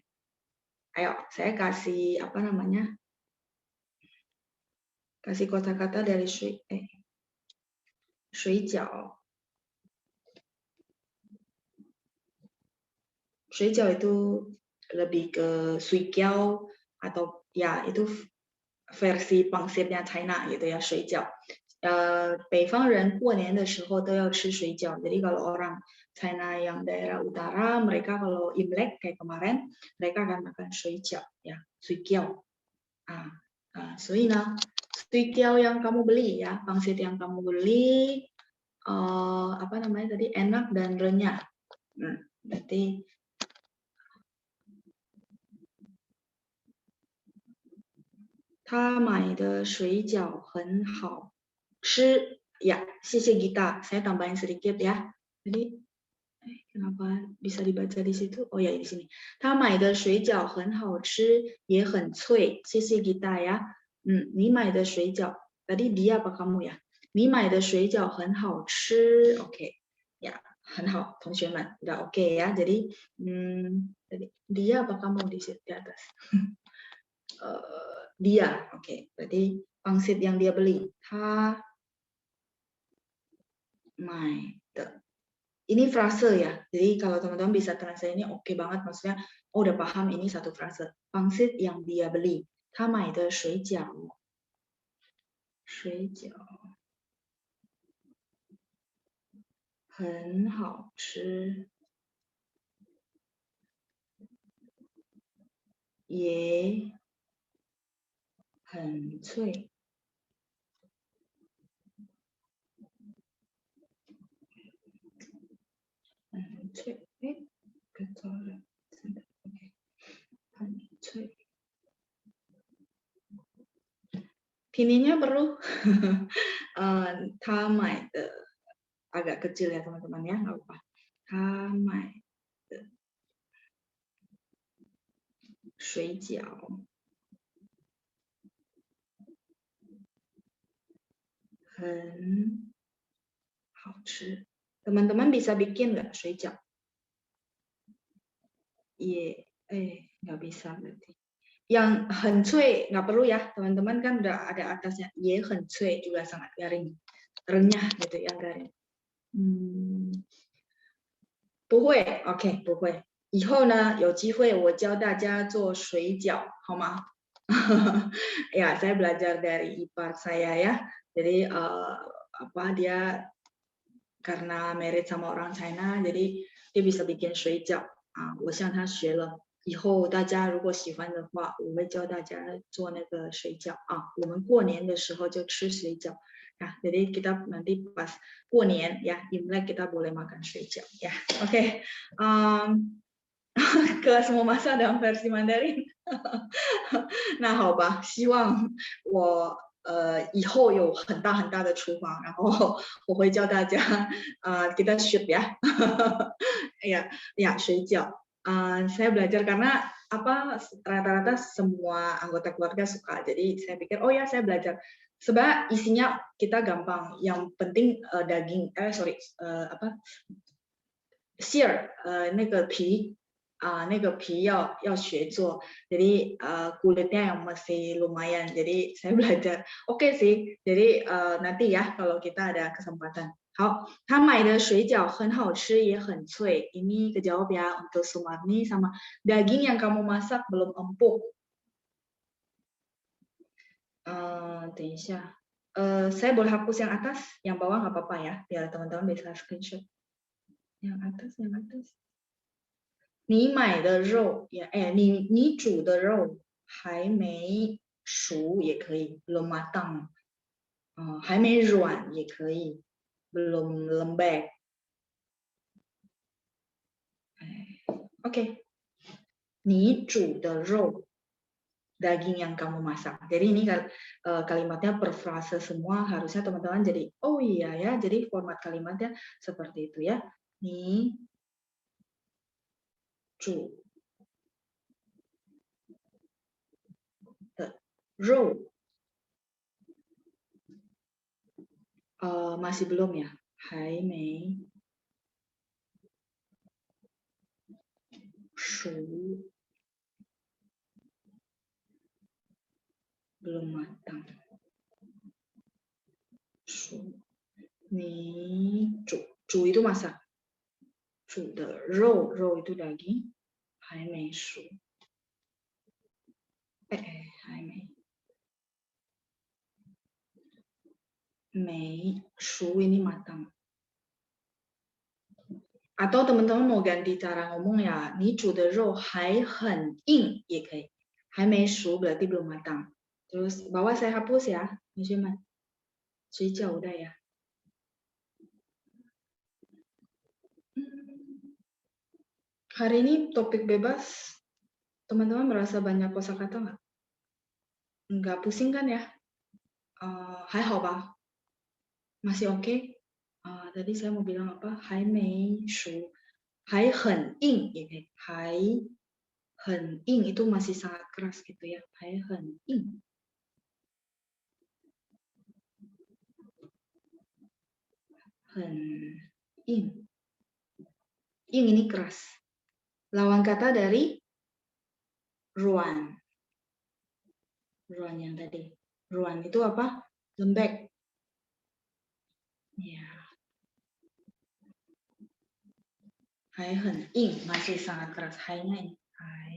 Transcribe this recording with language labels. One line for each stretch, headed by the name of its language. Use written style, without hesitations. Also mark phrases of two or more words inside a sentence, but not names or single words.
Indonesian: Ayo, saya kasih kasih kata-kata dari shui jiao. Shui jiao itu lebih ke sui kiao atau ya itu versi pangsitnya China gitu ya, shui jiao.
Chinese: 北方人过年的时候都要吃水饺.
Indonesian: Jadi kalau orang China yang daerah utara, mereka kalau Imlek kayak kemarin, mereka akan makan shui jiao ya, sui kiao. Sui kiao yang kamu beli ya, pangsit yang kamu beli tadi enak dan renyah.
Chinese: Berarti 他买的水饺很好吃.
Indonesian: Ya, 谢谢 Gita. Saya tambahin sedikit ya. Jadi, kenapa bisa dibaca di situ? Oh ya, di sini.
Chinese: 他买的水饺很好吃，也很脆. 谢谢 Gita ya. 你买的水饺,
Indonesian: tadi dia apa kamu ya?
Chinese: 你买的水饺很好吃.
Indonesian: Oke. Ya,
Chinese: 很好, 同学们.
Indonesian: Udah oke ya. Jadi, tadi dia apa kamu di atas? Dia, oke. Berarti pangsit yang dia beli. Ini frase ya. Jadi kalau teman-teman bisa translate ini oke banget. Maksudnya, udah paham ini satu frase. Pangsit yang dia beli.
Chinese: 他买的水饺很好吃. 也很脆。很脆，哎，搞错了，真的 ，OK， 很脆。
Indonesian: Pinnya perlu tamai agak kecil ya teman-teman ya, nggak apa-apa. Tamai
Chinese: 水饺很好吃。
Indonesian: Teman-teman bisa bikin nggak 水饺？nggak bisa berarti. Yang
Chinese: 很脆
Indonesian: nggak perlu ya teman-teman, kan udah ada atasnya.
Chinese: 也很脆
Indonesian: juga sangat garing, renyah gitu ya, garing.
Chinese: 不会 ，OK， 不会。以后呢，有机会我教大家做水饺，好吗？
Indonesian: ya, saya belajar dari ipar saya ya. Jadi dia karena married sama orang China, jadi dia bisa bikin
Chinese: 水饺啊，我向他学了。以后大家如果喜欢的话，我会教大家做那个水饺啊。我们过年的时候就吃水饺。
Indonesian: Ya, jadi kita nanti pas 过年 ya, Imlek kita boleh makan 水饺 ya. Oke. Kelas mau masak dalam versi Mandarin.
Chinese: 那好吧，希望我以后有很大很大的厨房，然后我会教大家
Indonesian: kita shoot ya. ya,
Chinese: 水饺.
Indonesian: Saya belajar karena rata-rata semua anggota keluarga suka. Jadi saya pikir oh ya saya belajar. Sebab isinya kita gampang. Yang penting daging
Chinese: 馅那个皮那个皮要学做.
Indonesian: Jadi kulitnya yang masih lumayan. Jadi saya belajar. Oke sih. Jadi nanti ya kalau kita ada kesempatan.
Chinese: 好，他买的水饺很好吃也很脆。
Indonesian: Ini kejawab ya untuk Sumarni sama daging yang kamu masak belum empuk.
Chinese: 等一下，
Indonesian: saya boleh hapus yang atas, yang bawah nggak apa-apa ya, biar teman-teman bisa screenshot. Yang atas.
Chinese: 你买的肉也，你煮的肉还没熟也可以
Indonesian: belum matang，
Chinese: 还没软也可以
Indonesian: belum lembek. Oke.
Chinese: 你煮的肉
Indonesian: daging yang kamu masak. Jadi ini kalimatnya per frase semua, harusnya teman-teman jadi oh iya ya, jadi format kalimatnya seperti itu ya.
Chinese: 你煮的肉
Indonesian: masih belum ya,
Chinese: 还没熟
Indonesian: belum matang.
Chinese: 熟你煮
Indonesian: itu masak.
Chinese: 煮的肉
Indonesian: itu daging
Chinese: 还没熟。还没熟
Indonesian: ini matang. Atau teman-teman mau ganti cara ngomong ya,
Chinese: 你煮的肉还很硬也可以，还没熟
Indonesian: berarti belum matang. Terus bawah saya hapus ya, teman-teman. 水饺 udah ya. Hari ini topik bebas, teman-teman merasa banyak kosakata nggak? Nggak pusing kan ya?
Chinese: 还好吧?
Indonesian: Masih oke? Tadi saya mau bilang apa?
Chinese: 还没熟，还很硬也可以，还很硬 itu
Indonesian: masih sangat keras gitu ya,
Chinese: 还很硬。很硬，硬
Indonesian: ini keras. Lawan kata dari 软，软yang tadi. 软 itu apa? Lembek. Ya.
Chinese: 还很硬
Indonesian: masih sangat keras. 还nya ini. 还.